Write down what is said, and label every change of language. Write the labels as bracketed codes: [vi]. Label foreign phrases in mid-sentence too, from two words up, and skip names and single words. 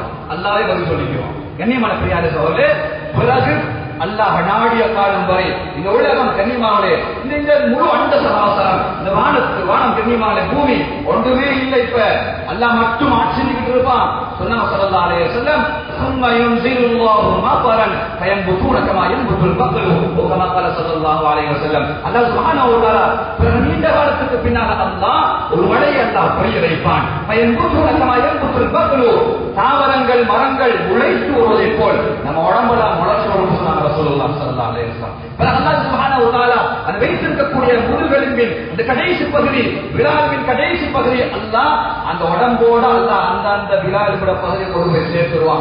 [ta] அல்லாஹ்வே பதில் சொல்லிக்குவோம். கண்ணியமான பிரியாத சோழர்களே, பிறகு அல்லாஹ் நாடிய காலம் வரை இந்த உலகம் கண்ணியமானே, இந்த முழு அண்ட சராசரம், இந்த வானம் கண்ணியமான பூமி ஒன்றுமே இல்லை. இப்ப அல்லாஹ் மட்டும் ஆட்சி செஞ்சுக்கிட்டு இருப்பான். [ar] சொன்னாங்க صلى الله عليه وسلم, ثم ينزل الله مطرا فينبتون كما ينبت البقل وكما قال صلى الله عليه وسلم. الله سبحانه وتعالى [ta] நீண்ட காலத்துக்கு பின்னால் அல்லாஹ் ஒரு மழையை அல்லாஹ் பொழிய வைப்பான். [ar] فينبتون كما ينبت البقل, [ta] தாவரங்கள் மரங்கள் உழைத்து வருவதை போல் நம்ம உடம்புல முளைச்சு வரும் சொன்னாங்க [ar] رسول الله صلى الله عليه وسلم. الله سبحانه وتعالى [ta] அந்த வைத்திருக்கக்கூடிய முதுகெலும்பின் அந்த கடைசி பகுதி, விலாவின் கடைசி பகுதி அல்லாஹ் அந்த உடம்போட அல்லாஹ் அந்த விலாவின் பகுதியை கொண்டு போய் சேர்த்துருவான்.